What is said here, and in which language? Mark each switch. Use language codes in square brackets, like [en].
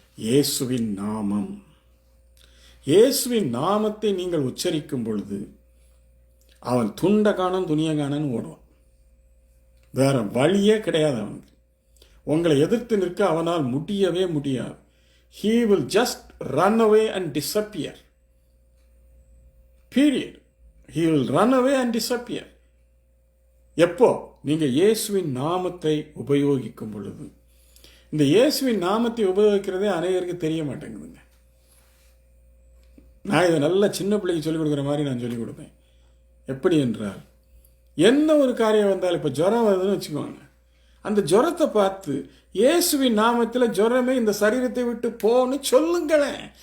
[ta] இயேசுவின் நாமம். இயேசுவின் நாமத்தை நீங்கள் உச்சரிக்கும் பொழுது அவன் துண்டகானன் துணியகானன் ஓடுவான். வேற வழியே கிடையாது அவனுக்கு. உங்களை எதிர்த்து நிற்க அவனால் முடியவே முடியாது. [en] He will just run away and disappear. Period. He will run away and disappear. [ta] எப்போ? நீங்க இயேசுவின் நாமத்தை உபயோகிக்கும் பொழுது. இந்த இயேசுவின் நாமத்தை உபயோகிக்கிறதே அநேகருக்கு தெரிய மாட்டேங்குதுங்க. நான் இதை நல்ல சின்ன பிள்ளைக்கு சொல்லிக் கொடுக்குற மாதிரி நான் சொல்லிக் கொடுப்பேன். எப்படி என்றால், என்ன ஒரு காரியம் வந்தாலும், இப்போ ஜுரம் வருதுன்னு வச்சுக்கோங்க, அந்த ஜுரத்தை பார்த்து இயேசுவின் நாமத்தில் ஜுரமே இந்த சரீரத்தை விட்டு போன்னு சொல்லுங்களேன்.